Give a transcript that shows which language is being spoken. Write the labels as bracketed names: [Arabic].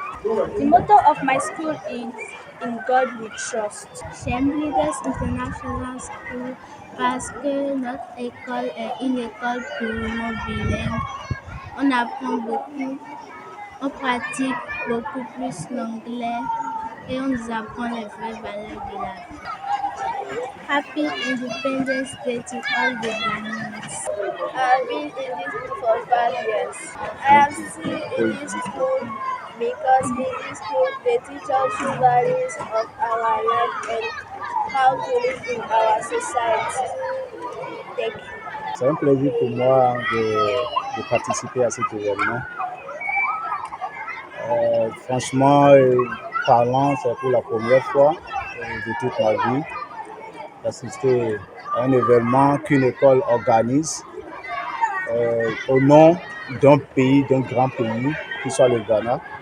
[English] The motto of my school is In God We Trust. [French] J'aime Leaders International School parce que notre école est une école purement bilingue. On apprend beaucoup, on pratique beaucoup plus l'anglais et on nous apprend les vraies valeurs de la vie. [English] Happy Independence Day to all the Ghanaians. I've been in this school for 5 years. I am still in this school because in this school they teach us the values of our life and how to live in our society. Thank you. [French] C'est un plaisir pour moi de participer à cet événement. Franchement, parlant, c'est pour la première fois de toute ma vie d'assister à un événement qu'une école organise au nom d'un pays, d'un grand pays, qui soit le Ghana.